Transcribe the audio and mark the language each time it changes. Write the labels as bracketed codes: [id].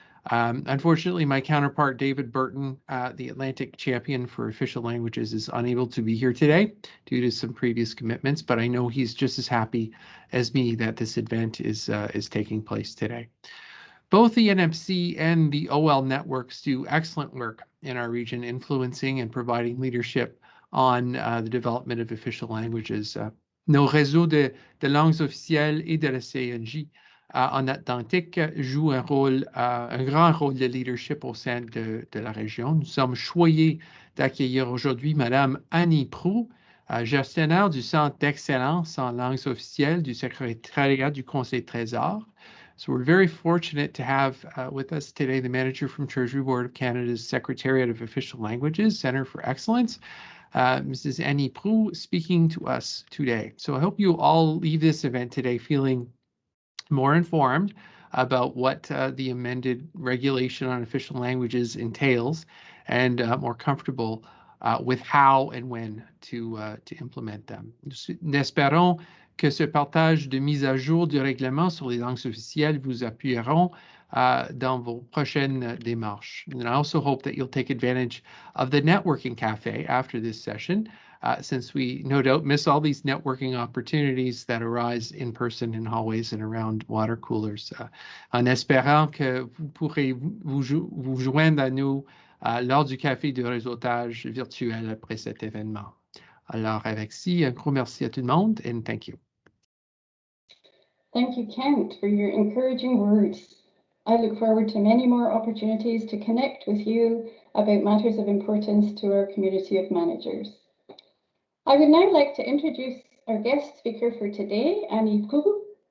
[en] Unfortunately, my counterpart, David Burton, the Atlantic champion for official languages, is unable to be here today due to some previous commitments, but I know he's just as happy as me that this event is taking place today. Both the NMC and the OL networks do excellent work in our region, influencing and providing leadership on the development of official languages. [fr] Nos réseaux de langues officielles et de la CNJ en Atlantique jouent un grand rôle de leadership au sein de la région. Nous sommes choyés d'accueillir aujourd'hui Madame Annie Proulx, gestionnaire du Centre d'excellence en langues officielles du Secretariat du Conseil Trésor. [en] So we're very fortunate to have with us today the manager from Treasury Board of Canada's Secretariat of Official Languages, Center for Excellence, Mrs. Annie Proulx, speaking to us today. So I hope you all leave this event today feeling more informed about what the amended regulation on official languages entails and more comfortable with how and when to implement them. [fr] Nous espérons que ce partage de mise à jour du règlement sur les langues officielles vous appuieront dans vos prochaines démarches. [en] And I also hope that you'll take advantage of the networking cafe after this session, since we no doubt miss all these networking opportunities that arise in person in hallways and around water coolers. [fr] En espérant que vous pourrez vous joindre à nous lors du café de réseautage virtuel après cet événement. Alors, avec ci, un gros merci à tout le monde, [en] and thank you. Thank you, Kent, for your encouraging words. I look forward to many more opportunities to connect with you about matters of importance to our community of managers. I would now like to introduce our guest speaker for today, Annie Proulx.